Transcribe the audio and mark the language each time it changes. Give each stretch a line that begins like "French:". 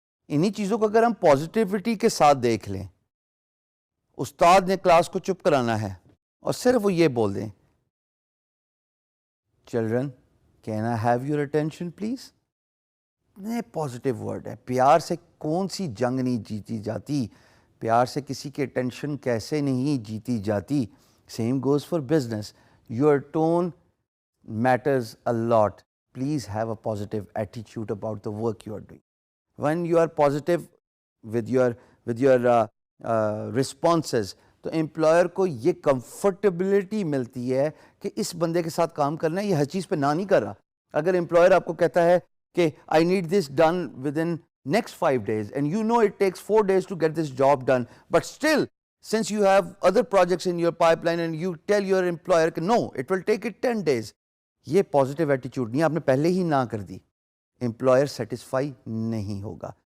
Urdu: انہی چیزوں کو اگر ہم پازیٹیوٹی کے ساتھ دیکھ لیں, استاد نے کلاس کو چپ کرانا ہے اور صرف وہ یہ بول دیں
English: Children can I have your attention please.
Urdu: نہیں, پازیٹیو ورڈ ہے. پیار سے کون سی جنگ نہیں جیتی جاتی, پیار سے کسی کی اٹینشن کیسے نہیں جیتی جاتی.
English: Same goes for business. Your tone matters a lot. Please have a positive attitude about the work you are doing. When you are positive with your responses,
Urdu: تو امپلائر کو یہ کمفرٹیبلٹی ملتی ہے کہ اس بندے کے ساتھ کام کرنا ہے, یہ ہر چیز پہ نہ نہیں کر رہا. اگر امپلائر آپ کو کہتا ہے کہ
English: I need this done within next 5 days and you know it takes 4 days to get this job done, but still since you have other projects in your pipeline and you tell your employer کہ no, it will take it 10 days,
Urdu: یہ positive ایٹیچیوڈ نہیں, آپ نے پہلے ہی نہ کر دی, employer satisfy نہیں ہوگا.